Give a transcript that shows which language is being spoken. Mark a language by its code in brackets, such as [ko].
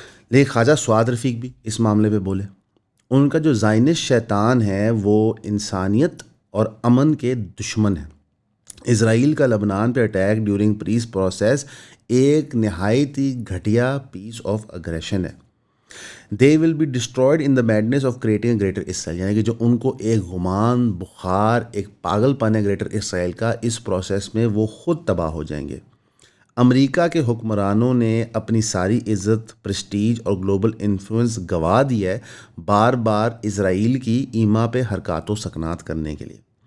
[ur] لیکن خواجہ سعاد رفیق بھی اس معاملے پہ بولے. ان کا جو زائنسٹ شیطان ہے وہ انسانیت اور امن کے دشمن ہیں. اسرائیل کا لبنان پہ [en] attack during peace process [ur] ایک نہایت ہی گھٹیا [en] piece of aggression [ur] ہے. [en] They will be destroyed in the madness of creating a greater Israel. [ur] یعنی کہ جو ان کو ایک غمان بخار، ایک پاگل پن ہے گریٹر اسرائیل کا، اس پروسیس میں وہ خود تباہ ہو جائیں گے. امریکہ کے حکمرانوں نے اپنی ساری عزت، پریسٹیج اور گلوبل انفلوئنس گنوا دی ہے بار بار اسرائیل کی ایما پہ حرکات و سکنات کرنے کے لیے.